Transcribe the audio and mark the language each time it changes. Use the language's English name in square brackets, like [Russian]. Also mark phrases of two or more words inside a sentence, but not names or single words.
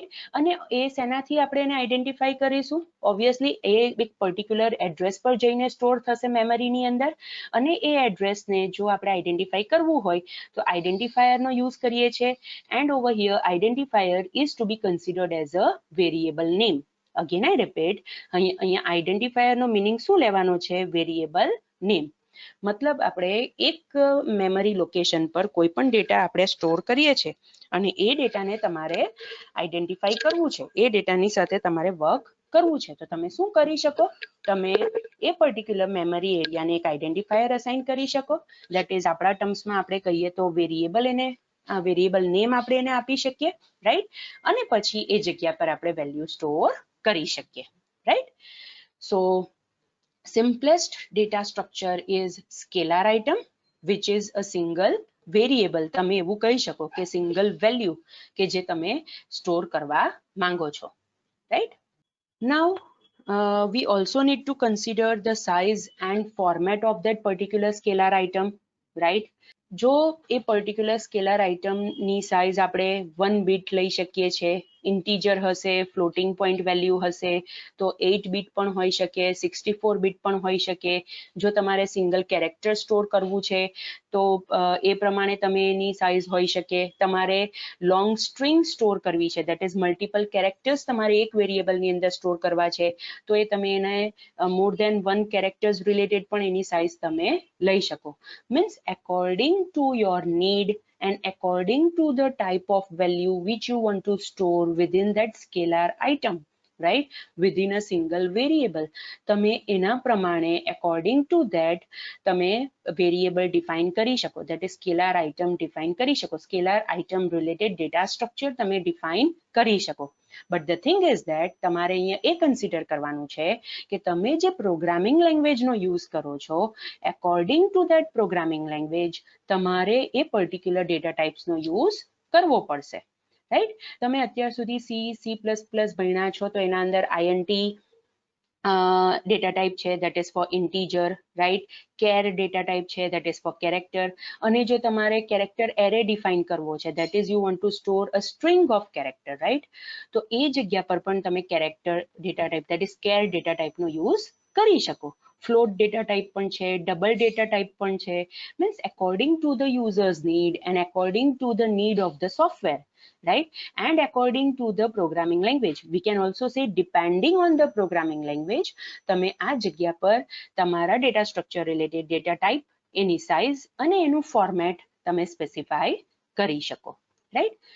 [Gujarati] અને એ શેનાથી આપણે એને આઈડેન્ટિફાઈ કરીશું? ઓબ્વિયસલી એ એક [English] particular address [Gujarati] પર જઈને સ્ટોર થશે મેમરીની અંદર, અને એ એડ્રેસને જો આપણે આઈડેન્ટિફાઈ કરવું હોય તો આઈડેન્ટિફાયરનો યુઝ કરીએ છીએ. [English] And over here identifier is to be considered as a variable name. Again I repeat, [Gujarati] અહીંયા identifier નો meaning શું લેવાનો છે? [English] variable name. [Gujarati] મતલબ આપણે એક [English] memory location [Gujarati] પર કોઈ પણ ડેટા આપણે સ્ટોર કરીએ છીએ અને એ ડેટાને તમારે આઈડેન્ટિફાઈ કરવું છે, એ ડેટાની સાથે તમારે વર્ક કરવું છે, તો તમે શું કરી શકો? તમે એ [English] particular memory area [Gujarati] એક આઈડેન્ટિફાયર અસાઇન કરી શકો. [English] that is [Gujarati] આપણા ટર્મ્સમાં આપણે કહીએ તો વેરિયેબલ, એને [English] variable name [Gujarati] આપણે એને આપી શકીએ, રાઈટ? અને પછી એ જગ્યા પર આપણે વેલ્યુ સ્ટોર કરી શકીએ, રાઈટ? [English] સો simplest data structure is scalar item, which is a single variable. [Gujarati] તમે એવું કહી શકો કે [English] single value [Gujarati] કે જે તમે સ્ટોર કરવા માંગો છો, [English] right? Now we also need to consider the size and format of that particular scalar item, રાઈટ. [Gujarati] જો એ [English] particular scalar item [Gujarati] સાઇઝ આપણે 1 બીટ લઈ શકીએ છીએ, ઇન્ટીજર હશે, [English] floating point value [Gujarati] હશે, તો 8 બીટ પણ હોઈ શકે, 64 બીટ પણ હોઈ શકે. જો તમારે [English] single character [Gujarati] સ્ટોર કરવું છે તો એ પ્રમાણે તમે એની સાઇઝ હોઈ શકે. તમારે [English] long string [Gujarati] સ્ટોર કરવી છે, [English] that is multiple characters [Gujarati] તમારે એક વેરિયેબલની અંદર સ્ટોર કરવા છે, તો એ તમે એને [English] more than 1 characters related [Gujarati] પણ એની સાઇઝ તમે લઈ શકો. [English] મીન્સ according to your need and according to the type of value which you want to store within that scalar item, right, within a single variable. [Gujarati] તમે એના પ્રમાણે [English] according to that [Gujarati] તમે [English] variable define [Gujarati] કરી શકો, [English] that is scalar item define [Gujarati] કરી શકો, [English] scalar item related data structure તમે define [Gujarati] કરી શકો. [English] But the thing is that [Gujarati] તમારે અહીંયા એ કન્સિડર કરવાનું છે કે તમે જે [English] programming language use [Gujarati] કરો છો, [English] according to that programming language [Gujarati] તમારે એ [English] particular data types use [Gujarati] કરવો પડશે, રાઈટ. તમે અત્યાર સુધી C++ ભણ્યા છો તો એના અંદર [English] INT data type [Gujarati] છે, [English] that is for integer, right. char data type છે, that is for character. [Gujarati] અને જો તમારે [English] character array define [Gujarati] કરવો છે, [English] that is you want to store a string of character, right, [Gujarati] તો એ જગ્યા પર પણ તમે [English] character data type, that is char data type use [Gujarati] કરી શકો. [English] float data type [Gujarati] પણ છે, [English] double data type [Gujarati] પણ છે. [English] મીન્સ according to the user's need and according to the need of the software, right, and according to the programming language, we can also say depending on the programming language, [Gujarati] તમે આ જગ્યા પર તમારા [English] data structure related data type, [Gujarati] એની સાઇઝ અને એનું ફોર્મેટ તમે સ્પેસિફાઈ કરી શકો, રાઈટ.